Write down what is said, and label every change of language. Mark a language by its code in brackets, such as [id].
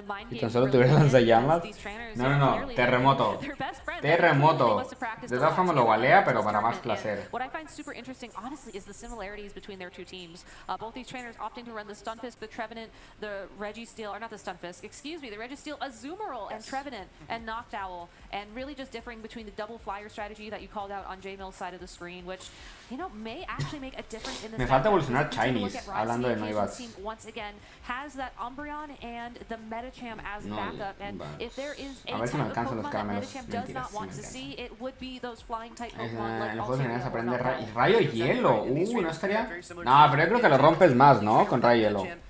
[es] Y tan solo tuviera lanzallamas. No, terremoto. De todas formas lo valea, pero para más placer. [en] What I find super interesting, honestly, is the similarities between their two teams. Both these trainers opting to run the Stunfisk, the Trevenant, the Registeel, or not the Stunfisk, excuse me, the Registeel, Azumarill, and Trevenant, and Noctowl, and really just differing between the double flyer strategy that you called out on J-Mill's side of the screen, which, you know, may actually make a difference in this. [es] Me falta evolucionar Chinese, hablando de nuevas. [en] Once again, has that Umbreon and the Medicham as backup, and if there is a type of Pokemon that Medicham does not want to see, it would be those flying type Pokemon like [es] aprende rayo y hielo. No estaría. No, pero yo creo que lo rompes más, ¿no? Con rayo y hielo.